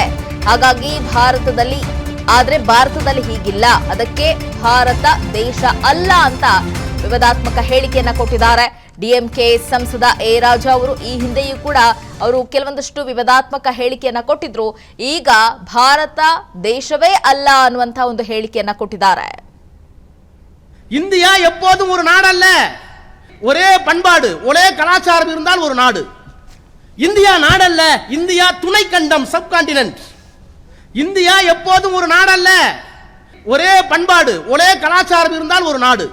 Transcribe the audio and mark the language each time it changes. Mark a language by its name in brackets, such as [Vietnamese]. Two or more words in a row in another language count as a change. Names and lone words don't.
[Kannada] ಹಾಗಾಗಿ ಭಾರತದಲ್ಲಿ ಹೀಗಿಲ್ಲ, ಅದಕ್ಕೆ ಭಾರತ ದೇಶ ಅಲ್ಲ ಅಂತ ವಿವಾದಾತ್ಮಕ ಹೇಳಿಕೆಯನ್ನ ಕೊಟ್ಟಿದ್ದಾರೆ ಡಿಎಂಕೆ ಸಂಸದ ಎ ರಾಜಾ ಅವರು. ಈ ಹಿಂದೆಯೂ ಕೂಡ ಅವರು ಕೆಲವೊಂದಷ್ಟು ವಿವಾದಾತ್ಮಕ ಹೇಳಿಕೆಯನ್ನ ಕೊಟ್ಟಿದ್ರು. ಈಗ ಭಾರತ ದೇಶವೇ ಅಲ್ಲ ಅನ್ನುವಂತ ಒಂದು ಹೇಳಿಕೆಯನ್ನ ಕೊಟ್ಟಿದ್ದಾರೆ. [Tamil] இந்தியா எப்போதும் ஒரு நாடல்ல, ஒரே பண்பாடு ஒரே கலாச்சாரம் இருந்தால் ஒரு நாடு. இந்தியா நாடல்ல, இந்தியா துணை கண்டம், சப்கான்டினென்ட். இந்தியா எப்போதும் ஒரு நாடல்ல, ஒரே பண்பாடு ஒரே கலாச்சாரம் இருந்தால் ஒரு நாடு.